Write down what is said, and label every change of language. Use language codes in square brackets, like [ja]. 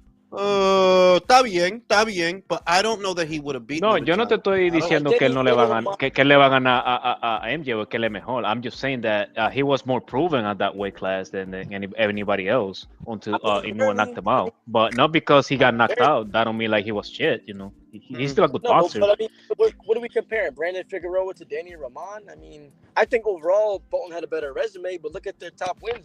[es] Está bien, [en] but I don't know that he would have beaten. [es] No, yo no te estoy diciendo que él no le va a ganar, que él le va a ganar a MJ o que él es mejor. [en] I'm just saying that he was more proven at that weight class than anybody else until Inoue knocked him out. But not because he got knocked out, that don't mean like he was shit. He's still a good boxer. But I mean, what are we comparing? Brandon Figueroa to Danny Rahman? I mean, I think overall Fulton had a better resume, but look at their top wins.